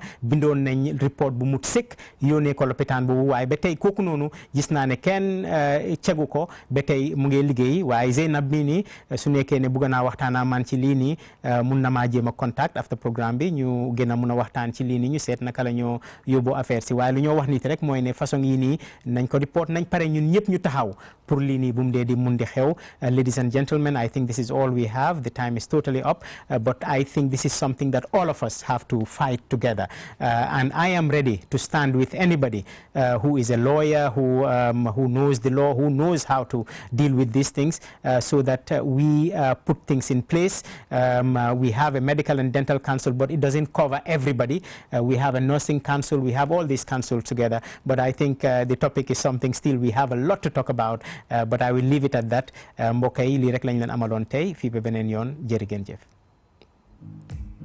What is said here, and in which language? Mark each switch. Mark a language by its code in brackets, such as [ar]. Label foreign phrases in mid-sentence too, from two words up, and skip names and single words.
[wo] bindon nañ report bu mut sek yone ko l'hôpital bobu waye ba tay koku nonu gis na ne ken cegu ko ba tay mu ngi liggéey waye Zainab mi ni su nekké ne bëgg na waxtana man ci li ni mun na ma jema [en] contact after programme [wo] bi ñu gëna mëna waxtaan ci li ni ñu sét naka la ñoo yobbo affaire ci waye lu ñoo wax nit rek moy ne façon yi nii nañ ko report nañ pare ñun ñëpp ñu taxaw pour lii nii bu mu dee di mun di xew. [en] Ladies and gentlemen, I think this is all we have. The time is totally up, but I think this is something that all of us have to fight together, and I am ready to stand with anybody who is a lawyer, who knows the law, who knows how to deal with these things, so that we put things in place. We have a medical and dental council, but it doesn't cover everybody. We have a nursing council, we have all these councils together, but I think the topic is something still we have a lot to talk about, but I will leave it at that. [wo] Mbokk yi lii rek lañ leen amaloon tey fii ba beneen yoon jërë ngeen jëf.